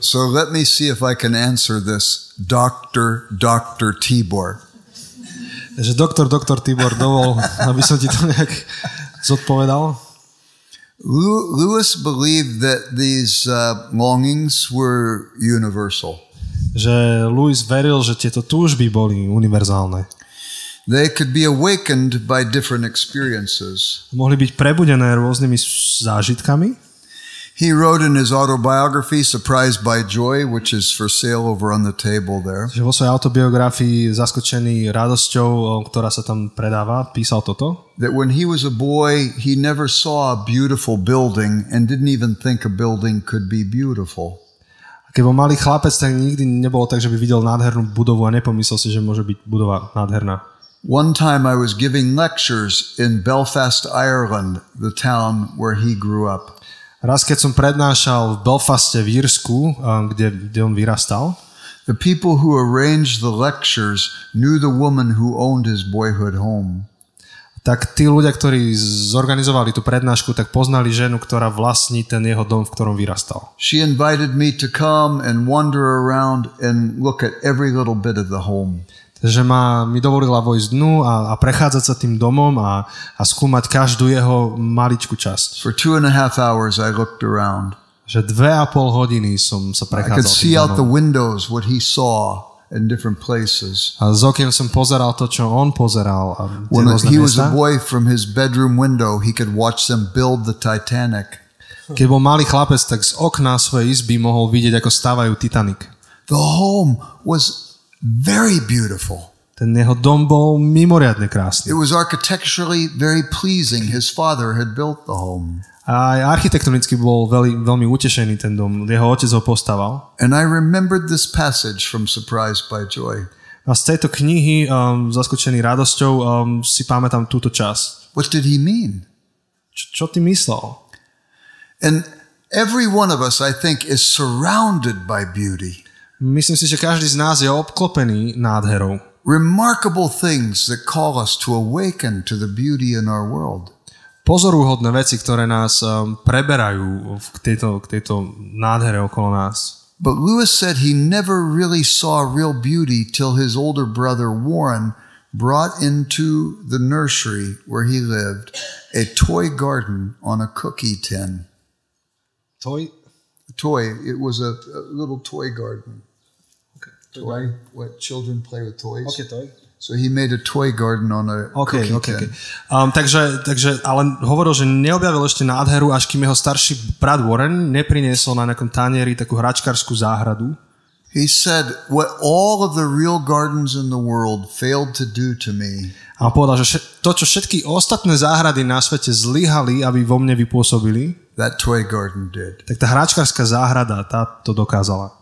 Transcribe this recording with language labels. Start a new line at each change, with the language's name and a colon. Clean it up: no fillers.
English: So let me see if I can answer this. Dr. Tibor.
Slovak: Takže doktor Tibor, dovol, aby som ti to nejak zodpovedal.
English: Lewis believed that these longings were universal.
Slovak: Že Lewis veril, že tieto túžby boli univerzálne.
English: They could be awakened by different experiences.
Slovak: Mohli byť prebudené rôznymi zážitkami.
English: He wrote in his autobiography Surprised by Joy, which is for sale over on the table there.
Slovak: Vo svojej autobiografii Zaskočený radosťou, ktorá sa tam predáva, písal toto.
English: That when he was a boy, he never saw a beautiful building and didn't even think a building could be beautiful.
Slovak: Keď bol malý chlapec, tak nikdy nebolo tak, že by videl nádhernú budovu a nepomyslel si, že môže byť budova nádherná.
English: One time I was giving lectures in Belfast, Ireland, the town where he grew up.
Slovak: Raz, keď som prednášal v Belfaste v Írsku, kde on vyrastal,
English: the people who arranged the lectures knew the woman who owned his boyhood home.
Slovak: Tak tí ľudia, ktorí zorganizovali tú prednášku, tak poznali ženu, ktorá vlastní ten jeho dom, v ktorom vyrastal.
English: She invited me to come and wander around and look at every little bit of the home.
Slovak: Takže mi dovolila vojsť dnu a prechádzať sa tým domom a skúmať každú jeho maličkú časť.
English: For 2.5 hours I looked around.
Slovak: Že 2,5 hodiny som sa prechádzal.
English: I could see out the windows what he saw in different places.
Slovak: A z okien som pozeral to, čo on pozeral.
English: When he was a boy, from his bedroom window, he could watch them build the Titanic.
Slovak: Keď bol malý chlapec, tak z okna svojej izby mohol vidieť, ako stavajú Titanic.
English: The home was very beautiful.
Slovak: Ten jeho dom bol mimoriadne krásny.
English: It was architecturally very pleasing. His father had built the home.
Slovak: A aj architektonicky bol veľmi utešený ten dom. Jeho otec ho postaval.
English: And I remembered this passage from Surprised by Joy.
Slovak: A z tejto knihy, zaskočený radosťou, si pamätám túto časť.
English: What did he mean?
Slovak: Čo ty myslel?
English: And every one of us, I think, is surrounded by beauty.
Slovak: Myslím si, že každý z nás je obklopený nádherou.
English: Remarkable things that call us to awaken to the beauty in our world.
Slovak: Pozoruhodné veci, ktoré nás preberajú k tejto nádhere okolo nás.
English: But Lewis said he never really saw real beauty till his older brother Warren brought into the nursery where he lived a toy garden on a cookie tin. Toy? Toy. It was a little toy garden. Okay. Toy. What children play with toys. Okay, toy. So he made a toy garden on a cookie tin.
Slovak: Takže, ale hovoril, že neobjavil ešte nádheru, až kým jeho starší brat Warren nepriniesol na nejakom tanieri takú hračkarskú záhradu.
English: He said, what all of the real gardens in the world failed to do to me.
Slovak: A povedal, že to, čo všetky ostatné záhrady na svete zlyhali, aby vo mne vypôsobili,
English: that toy garden did.
Slovak: Tak tá hračkarská záhrada, tá to dokázala.